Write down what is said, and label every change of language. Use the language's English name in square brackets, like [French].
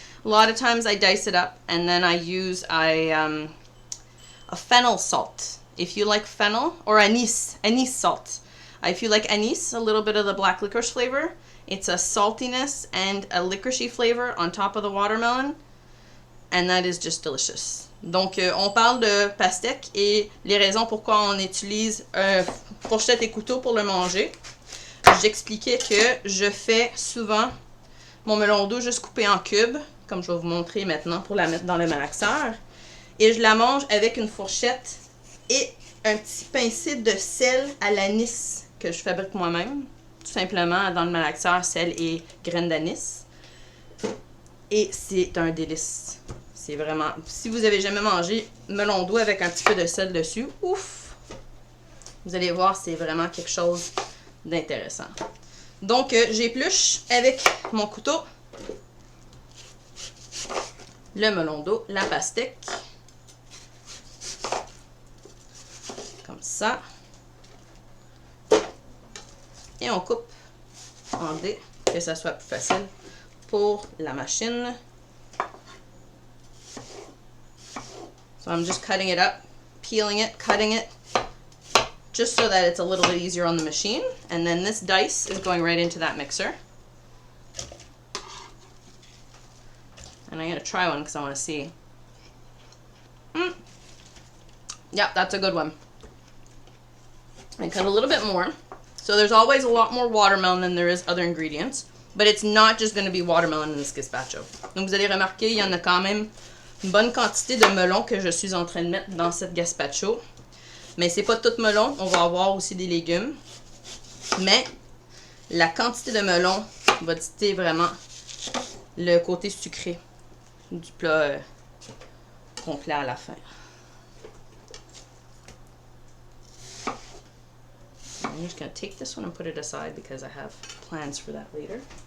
[English] A lot of times I dice it up, and then I use a fennel salt. If you like fennel, or anise salt. If you like anise, a little bit of the black licorice flavor, it's a saltiness and a licoricey flavor on top of the watermelon, and that is just delicious. [French] Donc, on parle de pastèque et les raisons pourquoi on utilise fourchette et couteau pour le manger. J'expliquais que je fais souvent mon melon d'eau juste coupé en cubes, comme je vais vous montrer maintenant pour la mettre dans le malaxeur. Et je la mange avec une fourchette et un petit pincé de sel à l'anis que je fabrique moi-même. Tout simplement dans le malaxeur, sel et graines d'anis. Et c'est un délice. C'est vraiment... Si vous avez jamais mangé melon d'eau avec un petit peu de sel dessus, ouf! Vous allez voir, c'est vraiment quelque chose d'intéressant. Donc, j'épluche avec mon couteau le melon d'eau, la pastèque. Comme ça. Et on coupe en dés, que ça soit plus facile pour la machine. [English] So I'm just cutting it up, peeling it, cutting it, just so that it's a little bit easier on the machine. And then this dice is going right into that mixer. And I'm going to try one because I want to see. Yeah, that's a good one. I cut a little bit more. So there's always a lot more watermelon than there is other ingredients. But it's not just going to be watermelon in this gazpacho. [French] Donc vous allez remarquer, il y en a quand même une bonne quantité de melon que je suis en train de mettre dans cette gazpacho. Mais c'est pas tout melon, on va avoir aussi des légumes. Mais la quantité de melon va dicter vraiment le côté sucré du plat complet à la fin. [English] I'm just going to take this one and put it aside because I have plans for that later.